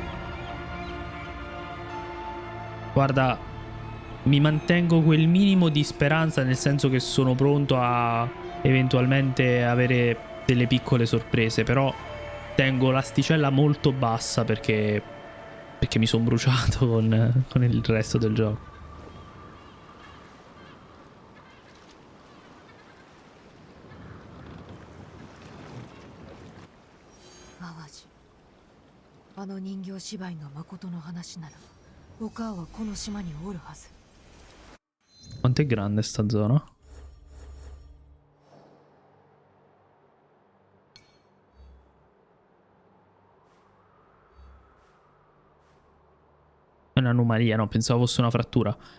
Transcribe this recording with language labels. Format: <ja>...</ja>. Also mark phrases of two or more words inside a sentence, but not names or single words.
<it>Guarda, mi mantengo quel minimo di speranza, nel senso che sono pronto a eventualmente avere delle piccole sorprese, però tengo l'asticella molto bassa perché mi sono bruciato con il resto del gioco.</it> <ja>あの人形芝居の誠の話なら、お母はこの島におるはず。</ja> <it>Quanto è grande sta zona? È un'anomalia, no? Pensavo fosse una frattura.</it>